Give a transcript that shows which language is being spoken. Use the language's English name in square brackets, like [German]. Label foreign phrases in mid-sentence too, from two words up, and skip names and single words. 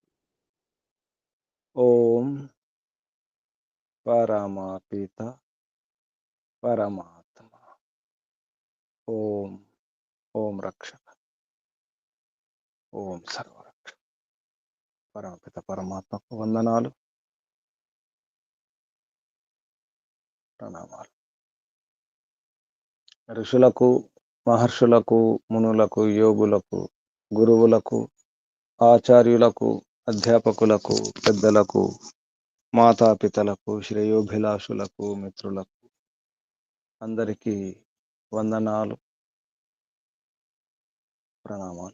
[Sanskrit] ओम परमपिता परमात्मा। ओम ओम रक्षक ओम सर्वरक्षक परमपिता परमात्मకు [Telugu] వందనాలు ప్రణామాలు. ఋషులకు మహర్షులకు మునులకు యోగులకు గురువులకు ఆచార్యులకు అధ్యాపకులకు పెద్దలకు మాతాపితలకు శ్రేయోభిలాషులకు మిత్రులకు అందరికీ వందనాలు ప్రణామాలు.